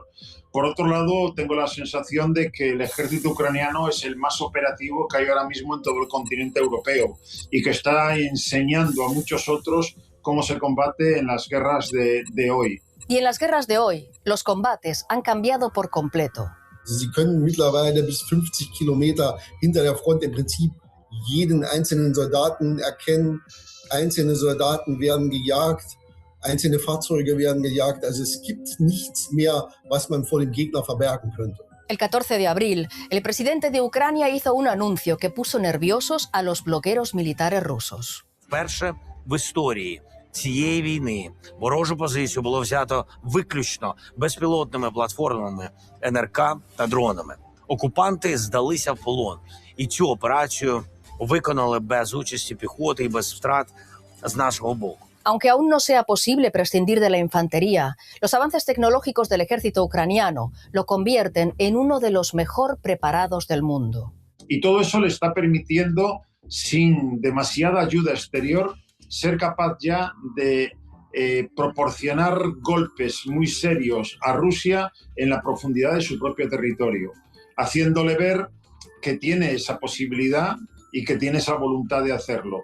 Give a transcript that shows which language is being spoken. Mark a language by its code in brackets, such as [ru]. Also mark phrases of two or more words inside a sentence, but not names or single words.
[es] Por otro lado, tengo la sensación de que el ejército ucraniano es el más operativo que hay ahora mismo en todo el continente europeo y que está enseñando a muchos otros cómo se combate en las guerras de hoy. Y en las guerras de hoy, los combates han cambiado por completo. [de] Sie können mittlerweile bis 50 Kilometer hinter der Front im Prinzip jeden einzelnen Soldaten erkennen. Einzelne Soldaten werden gejagt, einzelne Fahrzeuge werden gejagt. Also es gibt nichts mehr, was man vor dem Gegner verbergen könnte. [es] El 14 de abril, el presidente de Ucrania hizo un anuncio que puso nerviosos a los blogueros militares rusos. [uk] Вперше в історії цієї війни ворожу позицію було взято виключно безпілотними платформами НРК та дронами. Окупанти здалися в полон, і цю операцію виконали без участі піхоти і без втрат з нашого боку. [es] Aunque aún no sea posible prescindir de la infantería, los avances tecnológicos del ejército ucraniano lo convierten en uno de los mejor preparados del mundo. Y todo eso le está permitiendo, sin demasiada ayuda exterior, ser capaz ya de proporcionar golpes muy serios a Rusia en la profundidad de su propio territorio, haciéndole ver que tiene esa posibilidad y que tiene esa voluntad de hacerlo.